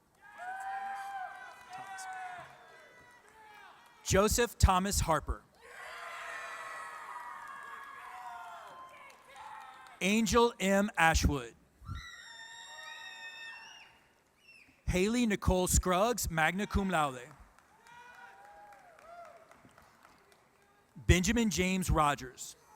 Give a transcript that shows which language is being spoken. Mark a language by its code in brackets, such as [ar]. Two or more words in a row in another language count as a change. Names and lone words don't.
[en] Joseph Thomas Harper. Angel M. Ashwood. Haley Nicole Scruggs, [la] magna cum laude. [en] Benjamin James Rogers.